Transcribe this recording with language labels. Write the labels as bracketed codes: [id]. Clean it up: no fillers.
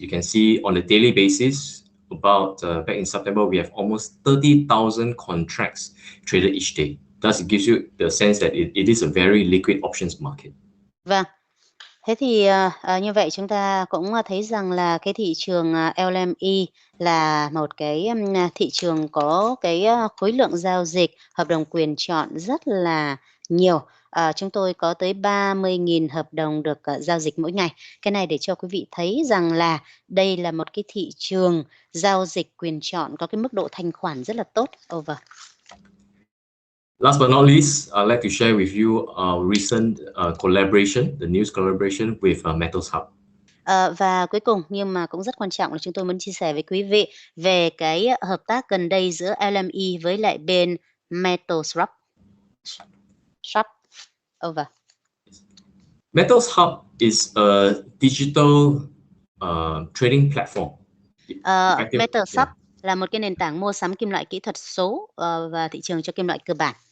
[en] You can see on a daily basis, about back in September, we have almost 30,000 contracts traded each day. Thus, it gives you the sense that it is a very liquid options market. [vi] Vâng. Thế thì như vậy chúng ta cũng thấy rằng là cái thị trường LME là một cái thị trường có cái khối lượng giao dịch hợp đồng quyền chọn rất là nhiều. Chúng tôi có tới 30.000 hợp đồng được giao dịch mỗi ngày. Cái này để cho quý vị thấy rằng là đây là một cái thị trường giao dịch quyền chọn có cái mức độ thanh khoản rất là tốt. [en] Over. Last but not least, I'd like to share with you our recent collaboration, the news collaboration with Metals Hub. [vi] Và cuối cùng nhưng mà cũng rất quan trọng là chúng tôi muốn chia sẻ với quý vị về cái hợp tác gần đây giữa LME với lại bên Metals Hub. [en] Over. Metals Hub is a digital trading platform. [vi] Metals Hub là một cái nền tảng mua sắm kim loại kỹ thuật số và thị trường cho kim loại cơ bản.